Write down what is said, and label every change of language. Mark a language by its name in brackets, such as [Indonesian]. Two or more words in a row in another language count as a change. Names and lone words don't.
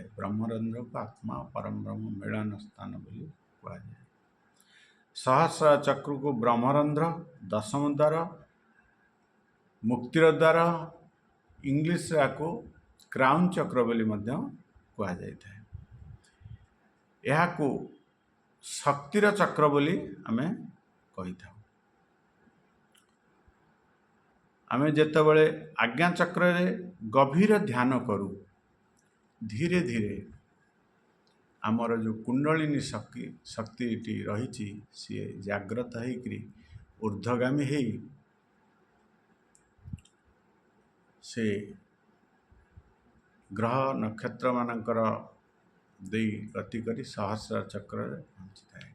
[Odia] ବ୍ରହ୍ମରନ୍ଧ୍ର କୁ ଆତ୍ମା ଆଉ ପରମ ବ୍ରହ୍ମ ମିଳନ ସ୍ଥାନ ବୋଲି କୁହାଯାଏ। ସହସ୍ର ଚକ୍ର କୁ ବ୍ରହ୍ମରନ୍ଧ୍ର, ଦଶମ ଦ୍ୱାର, ମୁକ୍ତିର ଦ୍ୱାର, ଇଂଲିଶ କୁ କ୍ରାଉନ ଚକ୍ର ବୋଲି କୁହାଯାଏ। ଏହାକୁ ଶକ୍ତିର ଚକ୍ର ବୋଲି ଆମେ କହିଥାଉ। ଆମେ ଯେତେବେଳେ ଆଜ୍ଞା ଚକ୍ରରେ ଗଭୀର ଧ୍ୟାନ କରୁ, ଧୀରେ ଧୀରେ ଆମର ଯେଉଁ କୁଣ୍ଡଳିନୀ ଶକ୍ତିଟି ରହିଛି ସିଏ ଜାଗ୍ରତ ହେଇକରି ଊର୍ଦ୍ଧ୍ୱଗାମୀ ହେଇ ସେ ଗ୍ରହ ନକ୍ଷତ୍ରମାନଙ୍କର ଦେଇ ଗତି କରି ସହସ୍ର ଚକ୍ରରେ ପହଞ୍ଚିଥାଏ।